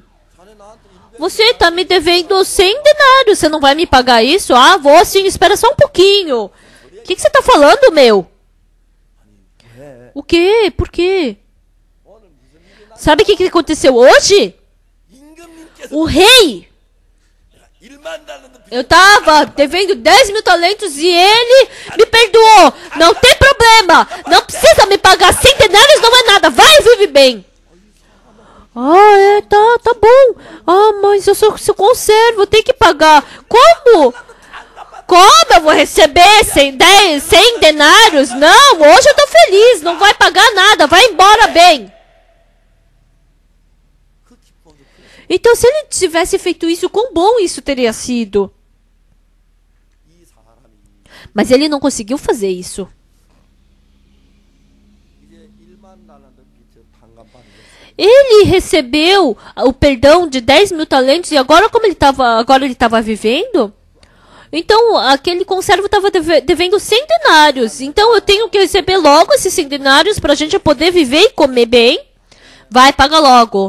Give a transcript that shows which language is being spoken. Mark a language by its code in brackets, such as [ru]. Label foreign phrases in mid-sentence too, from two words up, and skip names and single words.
[pt] Você está me devendo 100 denários, você não vai me pagar isso? Ah, vou sim, espera só um pouquinho. O que você está falando, meu? O quê? Por quê? Sabe o que aconteceu hoje? [ko] 임금님께서 [pt] O rei, [ko] 1만 달란트 [pt] eu estava devendo 10 mil talentos e ele me perdoou. Não tem problema, não precisa me pagar 100 denários, não é nada, vai e vive bem. Ah, tá bom. Ah, mas eu sou seu conservo, eu tenho que pagar. Como? Como eu vou receber 100 denários? Não, hoje eu tô feliz, não vai pagar nada, vai embora bem. Então, se ele tivesse feito isso, quão bom isso teria sido. [ko] 이 사람이 [pt] Mas ele não conseguiu fazer isso. [ko] 이제 1만 달란트 빚을 탕감받는 거예요. [pt] Ele recebeu o perdão de 10 mil talentos e agora como ele estava vivendo, então aquele conservo estava devendo 100 denários. Então eu tenho que receber logo esses 100 denários para a gente poder viver e comer bem. Vai, paga logo.